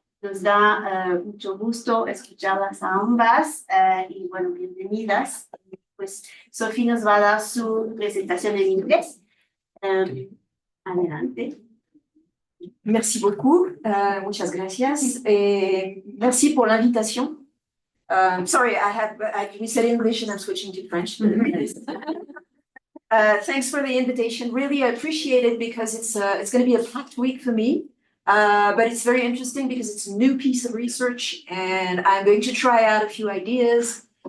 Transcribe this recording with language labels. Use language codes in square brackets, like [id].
[es] Nos da mucho gusto escucharlas a ambas y bueno, bienvenidas. Pues Sophie nos va a dar su presentación en inglés. Adelante. [fr] Merci beaucoup, [es] muchas gracias. [fr] Merci pour l'invitation. [en] Sorry, we said English and I'm switching to French. Thanks for the invitation. Really, I appreciate it because it's going to be a packed week for me. But it's very interesting because it's a new piece of research and I'm going to try out a few ideas.